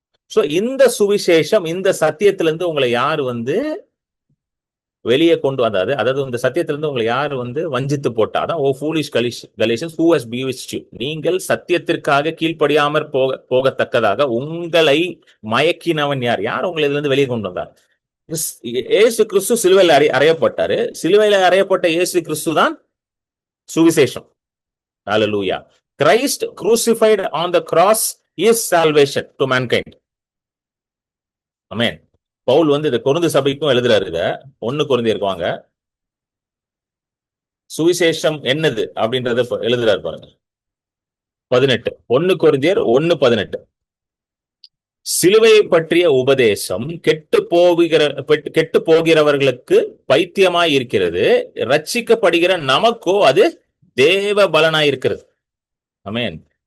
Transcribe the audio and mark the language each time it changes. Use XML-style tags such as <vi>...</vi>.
<ta>So இந்த சுவிசேஷம், இந்த சத்தியத்திலிருந்து உங்களை யார் வெளியே கொண்டு வந்தாது, அதாவது இந்த சத்தியத்திலிருந்து உங்களை யார் வஞ்சித்து போட்டாதான்,</ta> <en>O foolish Galatians who has bewitched you,</en> <ta>நீங்கள் சத்தியத்திற்காக கீழ்ப்படியாமற் போகத்தக்கதாக உங்களை மயக்கினவன் யார்? யார் உங்களை இதுல இருந்து வெளியே கொண்டு வந்தார்? இயேசு கிறிஸ்து சிலுவையில் அறையப்பட்டாரு. சிலுவையில அறையப்பட்ட இயேசு கிறிஸ்து தான் சுவிசேஷம். ஹல்லேலூயா.</ta> <en>Christ crucified on the cross is salvation to mankind.</en> <ta>ஆமென். பவுல் இந்த கொரிந்து சபைக்கும் எழுதுறாரு. இத 1 கொரிந்தியருக்கு வாங்க. சுவிசேஷம் என்னது அப்படின்றத எழுதுறாரு பாருங்க. 18 1 கொரிந்தியர் 1:18. சிலுவையை பற்றிய உபதேசம் கெட்டு போகிறவர்களுக்கு பைத்தியமாய் இருக்கிறது, ரட்சிக்கப்படுகிற நமக்கோ அது தேவ பலனாய் இருக்கிறது. ஆமென்.</ta>